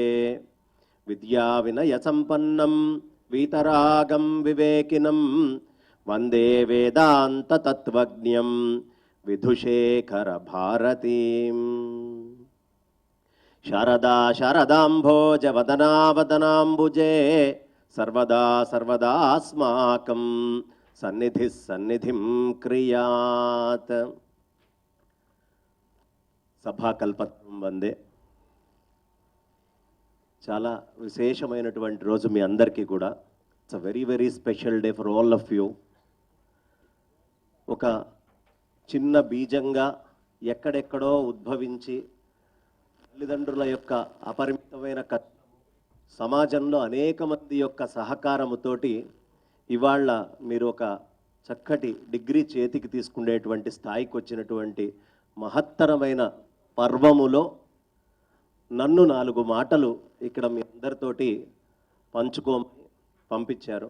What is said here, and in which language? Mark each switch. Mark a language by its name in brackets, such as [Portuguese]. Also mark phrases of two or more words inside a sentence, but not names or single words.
[Sanskrit] विद्याविनयसम्पन्नं वीतरागं विवेकिनं वन्दे वेदान्ततत्त्वज्ञं विधुशेखर भारतीम्। शारदा शारदाम्भोजवदना वदनाम्बुजे सर्वदा सर्वदास्माकं सन्निधिः सन्निधिं क्रियात्। [Telugu] సభాకల్పత్వం వందే. చాలా విశేషమైనటువంటి రోజు మీ అందరికీ కూడా. [English] It's a very very special day for all of you. [Telugu] ఒక చిన్న బీజంగా ఎక్కడెక్కడో ఉద్భవించి తల్లిదండ్రుల యొక్క అపరిమితమైన సమాజంలో అనేక మంది యొక్క సహకారముతోటి ఇవాళ మీరు ఒక చక్కటి డిగ్రీ చేతికి తీసుకునేటువంటి స్థాయికి వచ్చినటువంటి మహత్తరమైన పర్వములో నన్ను 4 మాటలు ఇక్కడ మీ అందరితోటి పంచుకోమని పంపించారు.